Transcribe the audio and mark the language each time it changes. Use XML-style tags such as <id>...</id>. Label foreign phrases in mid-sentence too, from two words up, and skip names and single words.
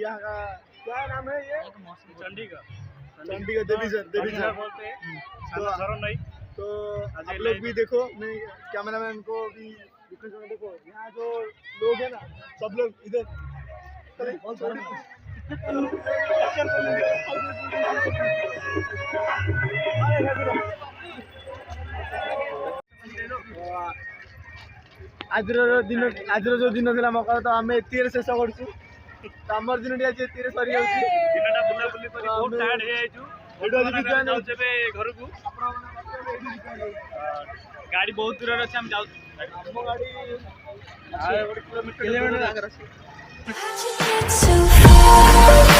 <hi>यहाँ का क्या नाम है? ये चंडीगढ़ देवीसर बोलते हैं। तो आप लोग भी देखो, मैं कैमरामैन को भी देखो, यहाँ जो लोग है ना सब लोग इधर</hi> <or>ଆଜିର ଯୋଉ ଦିନ ଥିଲା ମକର ତ ଆମେ ଏତିକିରେ ଶେଷ କରୁଛୁ। ତ ଆମର ଦିନଟି ଆଜି ଏତିକିରେ ସରିଯାଉଛି। ଦିନଟା ବୁଲାବୁଲି କରି ବହୁତ ଟାୟାର୍ଡ ହେଇଯାଇଛୁ। ବର୍ତ୍ତମାନ ଆମେ ଯାଉଛୁ ଏବେ ଘରକୁ। ଗାଡ଼ି ବହୁତ ଦୂରରେ ଅଛି, ଆମେ ଯାଉଛୁ। ଆମ ଗାଡ଼ି କିଲୋମିଟର କିଲୋମିଟର ଆଗରେ ଅଛି।</or> <en>How'd you get so far?</en>